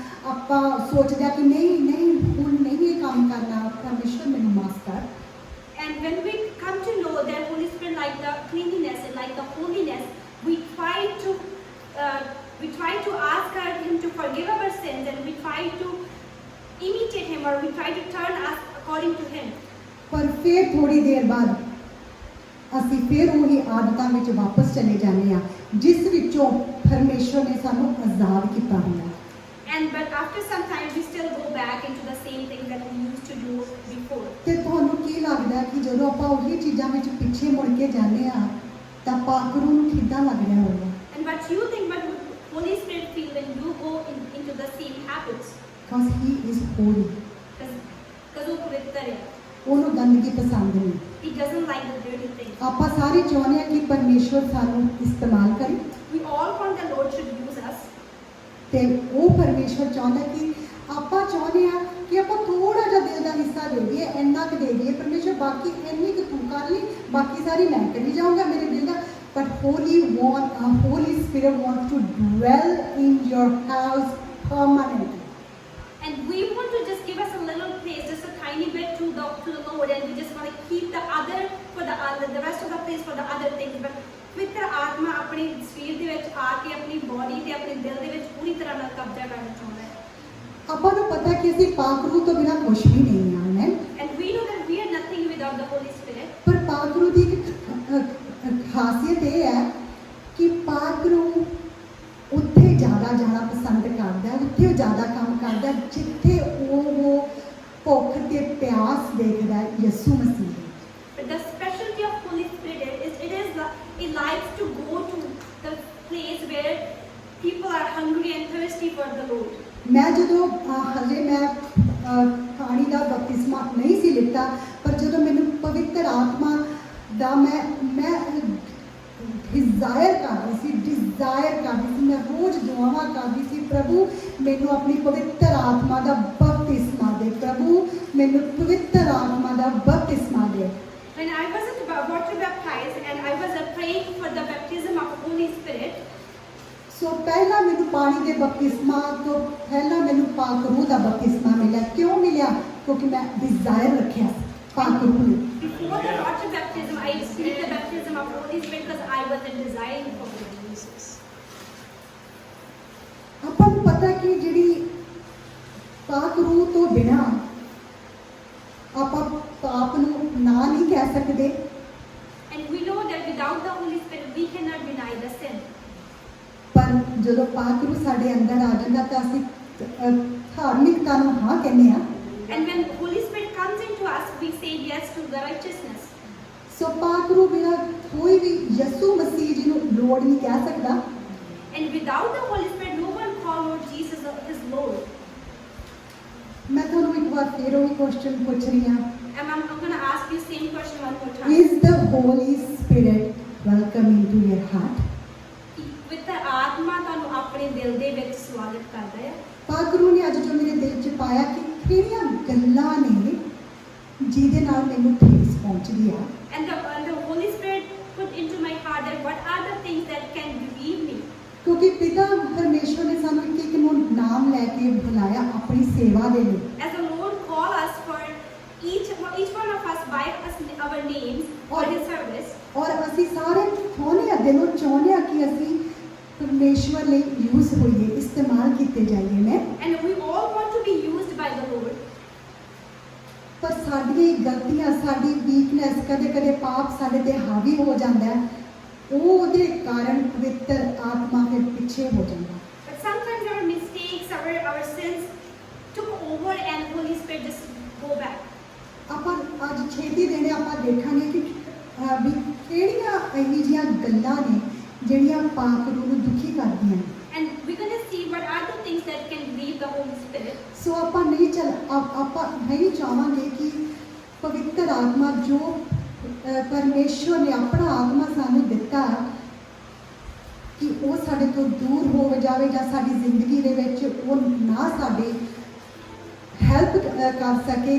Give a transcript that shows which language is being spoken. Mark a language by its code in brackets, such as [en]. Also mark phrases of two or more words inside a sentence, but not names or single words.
[pa] ਆਪਾਂ ਸੋਚਦੇ ਆ ਕਿ ਨਹੀਂ ਹੁਣ ਨਹੀਂ ਇਹ ਕੰਮ ਕਰਨਾ, ਪਰਮੇਸ਼ਵਰ ਮੈਨੂੰ ਮਾਫ ਕਰ। [en] And when we come to know that Holy Spirit like the cleanliness and like the holiness, we try to ask him to forgive our sins, and we try to imitate him, or we try to turn us according to him. [pa] ਪਰ ਫਿਰ ਥੋੜੀ ਦੇਰ ਬਾਅਦ ਅਸੀਂ ਫਿਰ ਉਹੀ ਆਦਤਾਂ ਵਿੱਚ ਵਾਪਸ ਚਲੇ ਜਾਂਦੇ ਆ ਜਿਸ ਵਿੱਚੋਂ ਪਰਮੇਸ਼ਵਰ ਨੇ ਸਾਨੂੰ ਆਜ਼ਾਦ ਕੀਤਾ ਹੁੰਦਾ। [en] But after some time, we still go back into the same thing that we used to do before. [pa] ਤੇ ਤੁਹਾਨੂੰ ਕੀ ਲੱਗਦਾ ਕਿ ਜਦੋਂ ਆਪਾਂ ਉਹੀ ਚੀਜ਼ਾਂ ਵਿੱਚ ਪਿੱਛੇ ਮੁੜ ਕੇ ਜਾਂਦੇ ਆ ਤਾਂ ਪਾਕ ਰੂਹ ਨੂੰ ਕਿੱਦਾਂ ਲੱਗ ਰਿਹਾ ਹੋਊਗਾ? [en] And what you think, what would Holy Spirit feel when you go into the same habits? Because he is holy. [hi] Because वो पवित्र है. [pa] ਉਹਨੂੰ ਗੰਦਗੀ ਪਸੰਦ ਨਹੀਂ। [en] He doesn't like the dirty things. [pa] ਆਪਾਂ ਸਾਰੇ ਚਾਹੁੰਦੇ ਆ ਕਿ ਪਰਮੇਸ਼ਵਰ ਸਾਨੂੰ ਇਸਤੇਮਾਲ ਕਰੇ, [en] We all want the Lord should use us. [pa] ਤੇ ਉਹ ਪਰਮੇਸ਼ਵਰ ਚਾਹੁੰਦਾ ਕਿ ਆਪਾਂ ਚਾਹੁੰਦੇ ਆ ਕਿ ਆਪਾਂ ਥੋੜਾ ਜਿਹਾ ਦਿਲ ਦਾ ਹਿੱਸਾ ਦੇ ਦਈਏ, ਇੰਨਾ ਕੁ ਦੇ ਦਈਏ ਪਰਮੇਸ਼ਵਰ, ਬਾਕੀ ਇੰਨੀ ਕੁ ਤੂੰ ਕਰ ਲਈ, ਬਾਕੀ ਸਾਰੀ ਮੈਂ ਕਰੀ ਜਾਊਂਗਾ ਮੇਰੇ ਦਿਲ ਦਾ। [en] But Holy Spirit wants to dwell in your house permanently. And we want to just give us a little place, just a tiny bit to the Lord, and we just want to keep the other for the rest of the place for the other things. [pa] But ਪਵਿੱਤਰ ਆਤਮਾ ਆਪਣੇ ਸਰੀਰ ਦੇ ਵਿੱਚ ਆ ਕੇ ਆਪਣੀ ਬੋਡੀ ਤੇ ਆਪਣੇ ਦਿਲ ਦੇ ਵਿੱਚ ਪੂਰੀ ਤਰ੍ਹਾਂ ਨਾਲ ਕਬਜ਼ਾ ਕਰਨਾ ਚਾਹੁੰਦਾ ਹੈ। ਆਪਾਂ ਨੂੰ ਪਤਾ ਕਿ ਅਸੀਂ ਪਾਕ ਰੂਹ ਤੋਂ ਬਿਨਾਂ ਕੁਝ ਵੀ ਨਹੀਂ ਆ, ਆਮੇਨ। [en] And we know that we are nothing without the Holy Spirit. [pa] ਪਰ ਪਾਕ ਰੂਹ ਦੀ ਇੱਕ ਖਾਸੀਅਤ ਇਹ ਹੈ ਕਿ ਪਾਕ ਰੂਹ ਉੱਥੇ ਜ਼ਿਆਦਾ ਜਾਣਾ ਪਸੰਦ ਕਰਦਾ, ਉੱਥੇ ਉਹ ਜ਼ਿਆਦਾ ਕੰਮ ਕਰਦਾ ਜਿੱਥੇ ਉਹ ਭੁੱਖ ਤੇ ਪਿਆਸ ਦੇਖਦਾ ਯਿਸੂ ਮਸੀਹ। [en] But the specialty of Holy Spirit is it likes to go to the place where people are hungry and thirsty for the Lord. [pa] ਮੈਂ ਜਦੋਂ ਹਜੇ ਮੈਂ ਪਾਣੀ ਦਾ ਬਪਤਿਸਮਾ ਨਹੀਂ ਸੀ ਲਿੱਤਾ, ਪਰ ਜਦੋਂ ਮੈਨੂੰ ਪਵਿੱਤਰ ਆਤਮਾ ਦਾ ਮੈਂ ਡਿਜ਼ਾਇਰ ਕਰਦੀ ਸੀ, ਮੈਂ ਰੋਜ਼ ਦੁਆਵਾਂ ਕਰਦੀ ਸੀ [hi] प्रभु मैनू अपनी पवित्र आत्मा का बपतिस्मा दे, प्रभु मैनू पवित्र आत्मा का बपतिस्मा दे। [en] When I was water baptized and I was praying for the baptism of Holy Spirit, [hi] सो पहला मैनू पानी के बपतिस्मा तो पहला मैनू पाक रूह का बपतिस्मा मिला। क्यों मिला? क्योंकि मैं डिजायर रखा पाक रूह ने। [en] before the water baptism, I received the baptism of Holy Spirit because I was desiring for Jesus. [pa] ਆਪਾਂ ਨੂੰ ਪਤਾ ਕਿ ਜਿਹੜੀ ਪਾਕ रूह ਤੋਂ ਬਿਨਾ ਆਪਾਂ ਪਾਪ ਨੂੰ ਨਾ ਨਹੀਂ ਕਹਿ ਸਕਦੇ। [en] And we know that without the Holy Spirit, we cannot deny the sin. [pa] ਪਰ ਜਦੋਂ ਪਾਕ रूह ਸਾਡੇ ਅੰਦਰ ਆ ਜਾਂਦਾ ਤਾਂ ਅਸੀਂ ਧਾਰਮਿਕਤਾ ਨੂੰ ਹਾਂ ਕਹਿੰਦੇ ਆ। [en] And when Holy Spirit comes into us, we say yes to the righteousness. [pa] ਸੋ ਪਾਕ रूह ਬਿਨਾ ਕੋਈ ਵੀ ਯਿਸੂ ਮਸੀਹ ਜੀ ਨੂੰ ਲੋੜ ਨਹੀਂ ਕਹਿ ਸਕਦਾ। [en] And without the Holy Spirit, no one call Lord Jesus his Lord. [pa] ਮੈਂ ਤੁਹਾਨੂੰ ਇੱਕ ਵਾਰ ਫੇਰ ਉਹੀ ਕੁਐਸਚਨ ਪੁੱਛ ਰਹੀ ਹਾਂ। [en] And I'm going to ask you same question one more time. Is the Holy Spirit welcome into your heart? With the [pa] ਆਤਮਾ ਤੁਹਾਨੂੰ ਆਪਣੇ ਦਿਲ ਦੇ ਵਿੱਚ ਸਵਾਗਤ ਕਰਦਾ ਹੈ। ਪਾਕ रूह ਨੇ ਅੱਜ ਜੋ ਮੇਰੇ ਦਿਲ 'ਚ ਪਾਇਆ ਕਿ ਕਿਹੜੀਆਂ ਗੱਲਾਂ ਨੇ ਜਿਹਦੇ ਨਾਲ ਮੈਨੂੰ ਠੇਸ ਪਹੁੰਚਦੀ ਆ। [en] And the Holy Spirit put into my heart that what are the things that can grieve me. [pa] ਕਿਉਂਕਿ ਪਿਤਾ ਪਰਮੇਸ਼ਵਰ ਨੇ ਸਾਨੂੰ ਇੱਕ ਇੱਕ ਨੂੰ ਨਾਮ ਲੈ ਕੇ ਬੁਲਾਇਆ ਆਪਣੀ ਸੇਵਾ ਦੇ ਲਈ। [en] As the Lord call us for each one of us by us our names for His service. [pa] ਔਰ ਅਸੀਂ ਸਾਰੇ ਚਾਹੁੰਦੇ ਆ ਦਿਲੋਂ ਚਾਹੁੰਦੇ ਆ ਕਿ ਅਸੀਂ ਪਰਮੇਸ਼ਵਰ ਲਈ ਯੂਜ਼ ਹੋਈਏ, ਇਸਤੇਮਾਲ ਕੀਤੇ ਜਾਈਏ ਨੇ। [en] And we all want to be used by the Lord. [pa] ਪਰ ਸਾਡੀਆਂ ਗਲਤੀਆਂ, ਸਾਡੀ ਵੀਕਨੈਸ, ਕਦੇ ਕਦੇ ਪਾਪ ਸਾਡੇ ਤੇ ਹਾਵੀ ਹੋ ਜਾਂਦਾ ਹੈ। ਉਹਦੇ ਕਾਰਨ ਪਵਿੱਤਰ ਆਤਮਾ ਫਿਰ ਪਿੱਛੇ ਹੋ ਜਾਂਦਾ। [en] But sometimes our mistakes, our sins took over and Holy Spirit just go back. [pa] ਆਪਾਂ ਅੱਜ ਛੇਤੀ ਦੇਣੇ ਆਪਾਂ ਦੇਖਾਂਗੇ ਕਿ ਵੀ ਕਿਹੜੀਆਂ ਇਹੋ ਜਿਹੀਆਂ ਗੱਲਾਂ ਨੇ ਜਿਹੜੀਆਂ ਪਾਕ रूह ਨੂੰ ਦੁਖੀ ਕਰਦੀਆਂ ਨੇ। [en] And we're going to see what are the things that can grieve the Holy Spirit. [pa] ਸੋ ਆਪਾਂ ਨਹੀਂ ਆਪਾਂ ਨਹੀਂ ਚਾਹਾਂਗੇ ਕਿ ਪਵਿੱਤਰ ਆਤਮਾ ਜੋ ਪਰਮੇਸ਼ਵਰ ਨੇ ਆਪਣਾ ਆਤਮਾ ਸਾਨੂੰ ਦਿੱਤਾ ਕਿ ਉਹ ਸਾਡੇ ਤੋਂ ਦੂਰ ਹੋ ਜਾਵੇ ਜਾਂ ਸਾਡੀ ਜ਼ਿੰਦਗੀ ਦੇ ਵਿੱਚ ਉਹ ਨਾ ਸਾਡੀ ਹੈਲਪ ਕਰ ਸਕੇ।